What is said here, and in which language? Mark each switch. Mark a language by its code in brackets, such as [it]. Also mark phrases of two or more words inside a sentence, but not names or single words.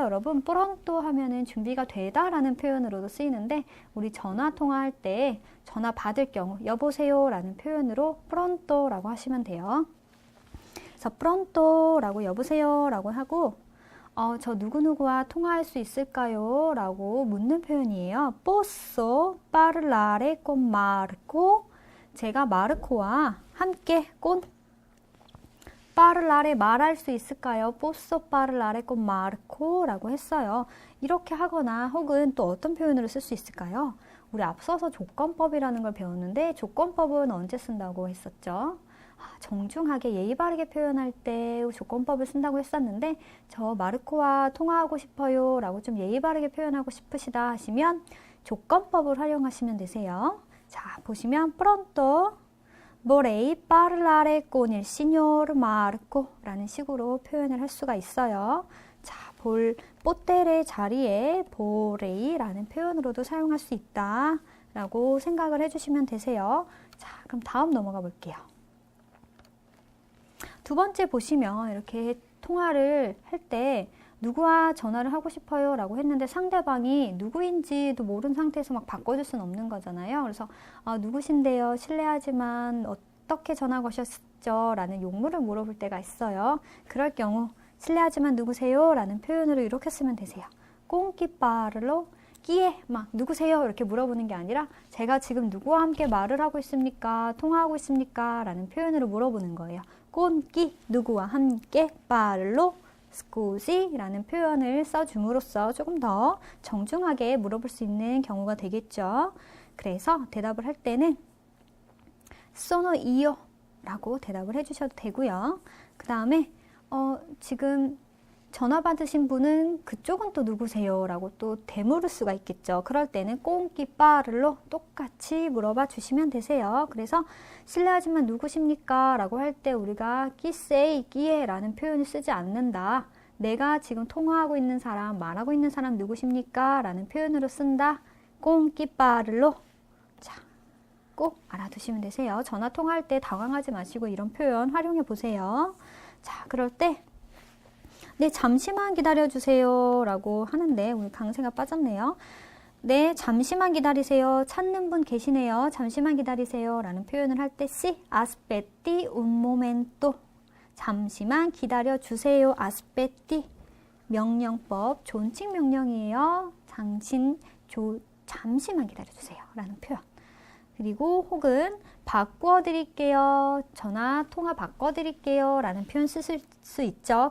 [ko] 여러분 pronto 하면은 준비가 되다 라는 표현으로도 쓰이는데 우리 전화 통화할 때 전화 받을 경우 여보세요 라는 표현으로 pronto 라고 하시면 돼요. 그래서 pronto 라고 여보세요 라고 하고 저 누구누구와 통화할 수 있을까요? 라고 묻는 표현이에요. [it] Posso parlare con Marco? [ko] 제가 마르코와 함께 parlare 말할 수 있을까요? [it] Posso parlare con Marco? [ko] 라고 했어요. 이렇게 하거나 혹은 또 어떤 표현으로 쓸 수 있을까요? 우리 앞서서 조건법이라는 걸 배웠는데 조건법은 언제 쓴다고 했었죠? 정중하게 예의 바르게 표현할 때 조건법을 쓴다고 했었는데 저 마르코와 통화하고 싶어요 라고 좀 예의 바르게 표현하고 싶으시다 하시면 조건법을 활용하시면 되세요. 자, 보시면 [it] pronto vorrei parlare con il signor Marco [ko] 라는 식으로 표현을 할 수가 있어요. 자, pottere 자리에 vorrei 라는 표현으로도 사용할 수 있다 라고 생각을 해주시면 되세요. 자, 그럼 다음 넘어가 볼게요. 두 번째 보시면 이렇게 통화를 할 때 누구와 전화를 하고 싶어요 라고 했는데 상대방이 누구인지도 모르는 상태에서 막 바꿔줄 수는 없는 거잖아요. 그래서 누구신데요? 실례하지만 어떻게 전화 거셨죠? 라는 용무를 물어볼 때가 있어요. 그럴 경우 실례하지만 누구세요? 라는 표현으로 이렇게 쓰면 되세요. [it] Con chi parlo? [ko] 끼에 막 누구세요? 이렇게 물어보는 게 아니라 제가 지금 누구와 함께 말을 하고 있습니까? 통화하고 있습니까? 라는 표현으로 물어보는 거예요. [it] Con chi [ko] 누구와 함께 [it] parlo? scusi [ko] 라는 표현을 써줌으로써 조금 더 정중하게 물어볼 수 있는 경우가 되겠죠. 그래서 대답을 할 때는 [it] sono io [ko] 라고 대답을 해주셔도 되고요. 그 다음에 지금 전화 받으신 분은 그쪽은 또 누구세요? 라고 또 되물을 수가 있겠죠. 그럴 때는 [it] con chi parlo [ko] 똑같이 물어봐 주시면 되세요. 그래서 실례하지만 누구십니까? 라고 할 때 우리가 [it] chi sei, chi è [ko] 라는 표현을 쓰지 않는다. 내가 지금 통화하고 있는 사람, 말하고 있는 사람 누구십니까? 라는 표현으로 쓴다. [it] con chi parlo. [ko] 자, 꼭 알아두시면 되세요. 전화 통화할 때 당황하지 마시고 이런 표현 활용해 보세요. 자, 그럴 때 네, 잠시만 기다려주세요 라고 하는데 오늘 강세가 빠졌네요. 네, 잠시만 기다리세요. 찾는 분 계시네요. 잠시만 기다리세요 라는 표현을 할 때 [it] sì, aspetti un momento. [ko] 잠시만 기다려주세요. aspetti. 명령법, 존칭 명령이에요. 자, 당신 잠시만 기다려주세요 라는 표현. 그리고 혹은 바꿔드릴게요. 전화 통화 바꿔드릴게요 라는 표현 쓸 수 있죠.